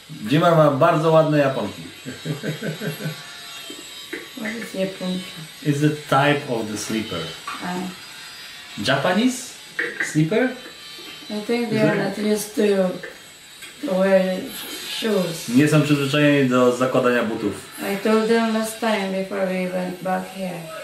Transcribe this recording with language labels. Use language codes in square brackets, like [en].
[pl] Jimar ma bardzo ładne Japonki. [en] What is Japonki? It's the type of the sleeper. Ah, Japanese sleeper? I think they are not used to wear shoes. [pl] Nie są przyzwyczajeni do zakładania butów. [en] I told them last time before we went back here.